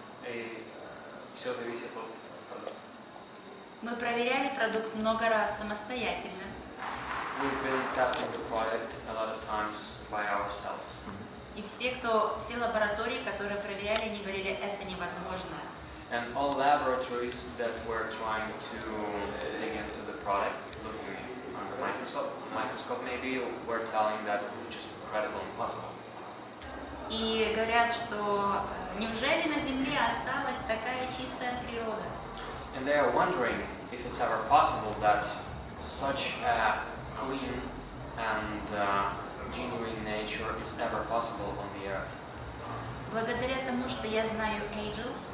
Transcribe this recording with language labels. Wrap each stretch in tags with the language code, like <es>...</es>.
<ru>И все зависит от продукта. Мы проверяли продукт много раз самостоятельно.</ru> <en>We've been testing the product a lot of times by ourselves.</en> <ru>И все лаборатории, которые проверяли, они говорили, это невозможно.</ru> <en>And all laboratories that were trying to dig into the product, looking under microscope maybe, were telling that it was just incredible and impossible.</en> <ru>И говорят, что неужели на Земле осталась такая чистая природа?</ru> <en>And they are wondering if it's ever possible that such a clean and genuine nature is ever possible on the earth.</en> <ru>Благодаря тому, что я знаю Angel,</ru>